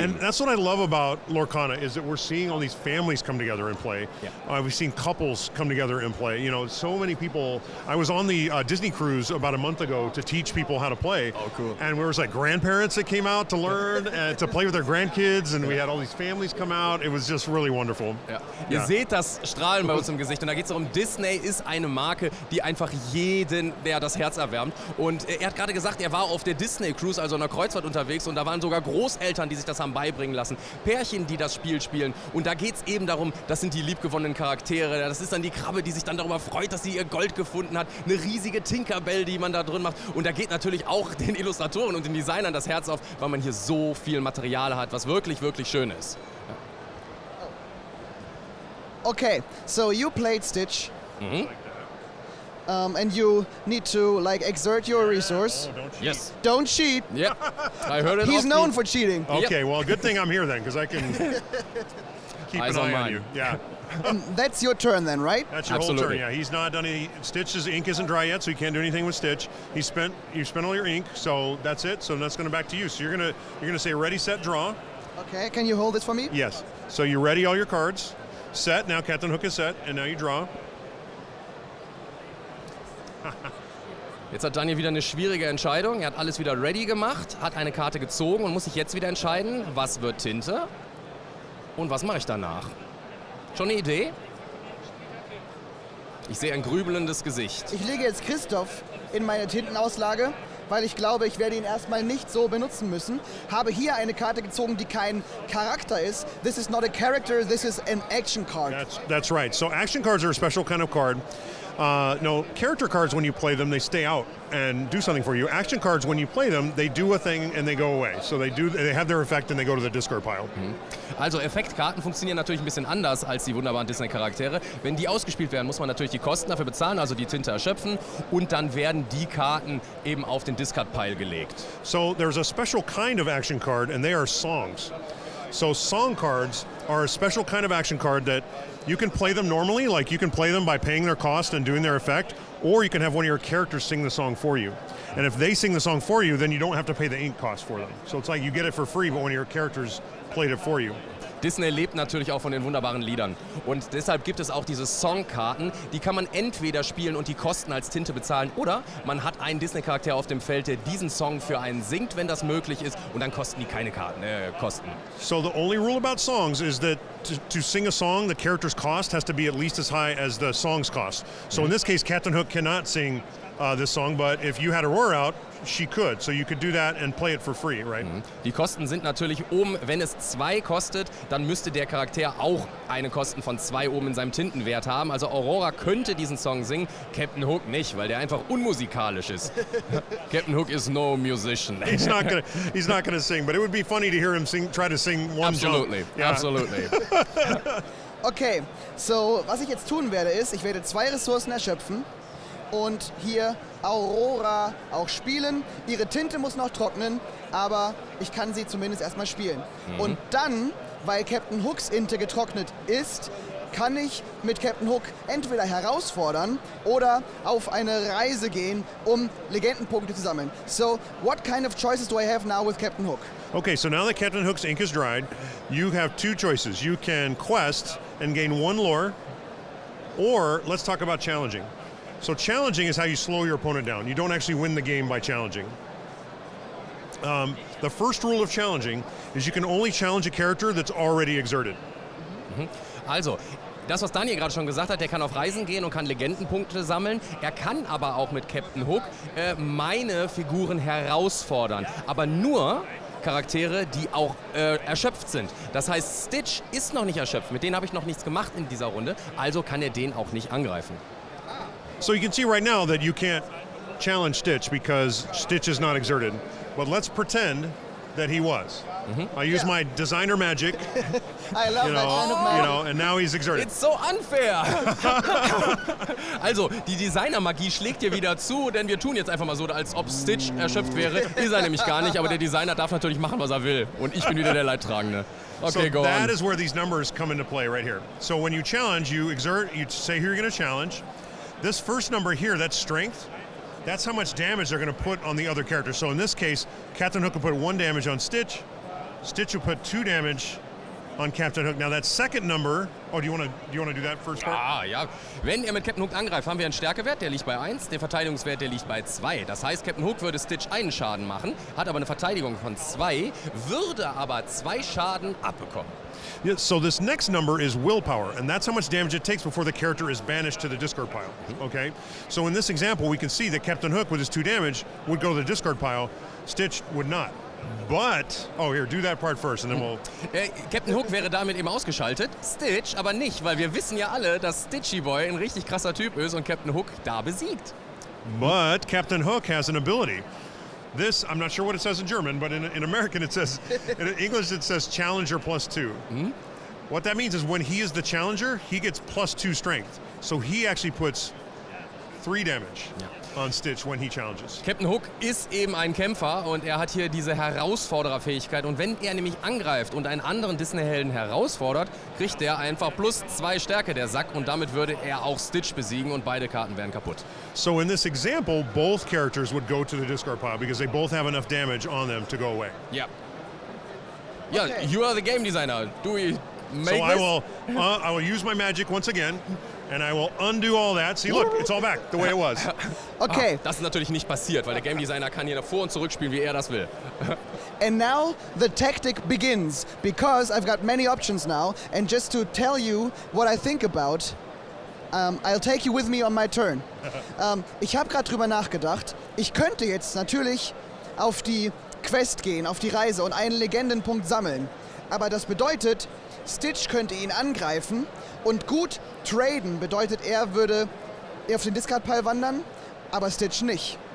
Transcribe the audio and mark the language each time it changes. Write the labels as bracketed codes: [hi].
[en] And that's what I love about Lorcana is that we're seeing all these families come together and play. Yeah. We've seen couples come together and play. So many people. I was on the Disney cruise about a month ago to teach people how to play. Oh, cool. And there was like grandparents that came out to learn and to play with their grandkids. And we had all these families come out. It was just really wonderful. [de] Ja. Ihr seht das Strahlen bei uns im Gesicht. Und da geht es darum, Disney ist eine Marke, die einfach jeden, der das Herz erwärmt. Und er hat gerade gesagt, er war auf der Disney Cruise, also einer Kreuzfahrt unterwegs. Und da waren sogar Großeltern, die sich das haben beibringen lassen. Pärchen, die das Spiel spielen. Und da geht es eben darum, das sind die liebgewonnenen Charaktere. Das ist dann die Krabbe, die sich dann darüber freut, dass sie ihr Gold gefunden hat. Eine riesige Tinkerbell, die man da drin macht. Und da geht natürlich auch den Illustratoren und den Designern das Herz auf, weil man hier so viel Material hat, was wirklich, wirklich schön ist. [en] Okay, so you played Stitch, and you need to exert your resource. Oh, don't cheat. Yes. Don't cheat. Yeah, I heard it. He's known for cheating. Okay, well, good thing I'm here then, because I can keep Eyes an on eye on mine. you. Yeah. That's your turn then, right? That's your Absolutely. whole turn. Yeah, he's not done any. Stitch's ink isn't dry yet, so you can't do anything with Stitch. You spent all your ink, so that's it. So that's going to back to you. So you're gonna say ready, set, draw. Okay, can you hold this for me? Yes. So you ready all your cards. Set. Now Captain Hook is set, and now you draw. [de] Jetzt hat Daniel wieder eine schwierige Entscheidung. Er hat alles wieder ready gemacht, hat eine Karte gezogen und muss sich jetzt wieder entscheiden, was wird Tinte und was mache ich danach. Schon eine Idee? Ich sehe ein grübelendes Gesicht. Ich lege jetzt Christoph in meine Tintenauslage, weil ich glaube, ich werde ihn erstmal nicht so benutzen müssen. Habe hier eine Karte gezogen, die kein Charakter ist. [en] This is not a character, this is an action card. That's right. So action cards are a special kind of card. No, character cards, when you play them, they stay out and do something for you. Action cards, when you play them, they do a thing and they go away. So they have their effect and they go to the discard pile. [de] Also Effektkarten funktionieren natürlich ein bisschen anders als die wunderbaren Disney-Charaktere. Wenn die ausgespielt werden, muss man natürlich die Kosten dafür bezahlen, also die Tinte erschöpfen und dann werden die Karten eben auf den Discard-Pile gelegt. [en] So there's a special kind of action card and they are songs. So song cards are a special kind of action card that you can play them normally, like you can play them by paying their cost and doing their effect, or you can have one of your characters sing the song for you. And if they sing the song for you, then you don't have to pay the ink cost for them. So it's like you get it for free, but one of your characters played it for you. [de] Disney lebt natürlich auch von den wunderbaren Liedern. Und deshalb gibt es auch diese Songkarten, die kann man entweder spielen und die Kosten als Tinte bezahlen, oder man hat einen Disney-Charakter auf dem Feld, der diesen Song für einen singt, wenn das möglich ist, und dann kosten die keine Kosten. [en] So the only rule about songs is that to sing a song, the character's cost has to be at least as high as the song's cost. So in this case, Captain Hook cannot sing this song, but if you had Aurora out, she could. So you could do that and play it for free, right? [de] Die Kosten sind natürlich oben, wenn es 2 kostet, dann müsste der Charakter auch eine Kosten von 2 oben in seinem Tintenwert haben. Also Aurora könnte diesen Song singen, Captain Hook nicht, weil der einfach unmusikalisch ist. [en] Captain Hook is no musician. He's not gonna sing, but it would be funny to hear him try to sing one Absolutely, song. Yeah. absolutely. [de] Okay, so was ich jetzt tun werde ist, ich werde 2 Ressourcen erschöpfen und hier Aurora auch spielen. Ihre Tinte muss noch trocknen, aber ich kann sie zumindest erstmal spielen. Und dann, weil Captain Hooks Tinte getrocknet ist, kann ich mit Captain Hook entweder herausfordern oder auf eine Reise gehen, um Legendenpunkte zu sammeln. [en] So, what kind of choices do I have now with Captain Hook? Okay, so now that Captain Hook's ink is dried, you have 2 choices. You can quest and gain 1 lore, or let's talk about challenging. So challenging is how you slow your opponent down. You don't actually win the game by challenging. The first rule of challenging is you can only challenge a character that's already exerted. [de] Also, das, was Daniel gerade schon gesagt hat, der kann auf Reisen gehen und kann Legendenpunkte sammeln. Er kann aber auch mit Captain Hook meine Figuren herausfordern. Aber nur, Charaktere, die auch erschöpft sind. Das heißt, Stitch ist noch nicht erschöpft. Mit denen habe ich noch nichts gemacht in dieser Runde. Also kann er den auch nicht angreifen. [en] So you can see right now that you can't challenge Stitch because Stitch is not exerted. But let's pretend that he was. I use my designer magic, I love that kind of magic. and now he's exerted. It's so unfair! Also, die Designer-Magie schlägt dir wieder zu, denn wir tun jetzt einfach mal so, als ob Stitch erschöpft wäre. Ist er nämlich gar nicht, aber der Designer darf natürlich machen, was er will. Und ich bin wieder der Leidtragende. Okay, so go that on. is where these numbers come into play right here. So when you challenge, you exert, you say who you're going to challenge. This first number here, that's strength. That's how much damage they're going to put on the other character. So in this case, Captain Hook will put 1 damage on Stitch. Stitch will put 2 damage on Captain Hook. Now that second number, do you want to do that first part? [de] Ah, ja. Wenn er mit Captain Hook angreift, haben wir einen Stärkewert, der liegt bei 1, den Verteidigungswert, der liegt bei 2. Das heißt, Captain Hook würde Stitch einen Schaden machen, hat aber eine Verteidigung von 2, würde aber 2 Schaden abbekommen. [en] Yeah, so this next number is willpower, and that's how much damage it takes before the character is banished to the discard pile, okay? So in this example, we can see that Captain Hook, with his 2 damage, would go to the discard pile. Stitch would not. But, here, do that part first, and then we'll... [de] Captain Hook wäre damit eben ausgeschaltet, Stitch aber nicht, weil wir wissen ja alle, dass Stitchy Boy ein richtig krasser Typ ist und Captain Hook da besiegt. [en] But Captain Hook has an ability. This, I'm not sure what it says in German, but in American it says, in English it says Challenger +2. What that means is when he is the Challenger, he gets +2 strength. So he actually puts 3 damage on Stitch when he challenges. [de] Captain Hook ist eben ein Kämpfer und er hat hier diese Herausfordererfähigkeit. Und wenn er nämlich angreift und einen anderen Disney-Helden herausfordert, kriegt der einfach +2 Stärke, der Sack. Und damit würde er auch Stitch besiegen und beide Karten wären kaputt. [en] So in this example, both characters would go to the discard pile because they both have enough damage on them to go away. [de] Ja. Ja, [en] Okay. you are the game designer. Do we make So this? I will use my magic once again, and I will undo all that. See, look, it's all back the way it was. Okay, [de] Das ist natürlich nicht passiert, weil der Game Designer kann hier nach vor und zurück spielen, wie er das will. [en] and now the tactic begins because I've got many options now. And just to tell you what I think about, I'll take you with me on my turn. [de] Ich habe gerade drüber nachgedacht. Ich könnte jetzt natürlich auf die Quest gehen, auf die Reise und einen Legendenpunkt sammeln. Aber das bedeutet, Stitch könnte ihn angreifen und gut traden bedeutet, er würde auf den Discard-Pile wandern, aber Stitch nicht.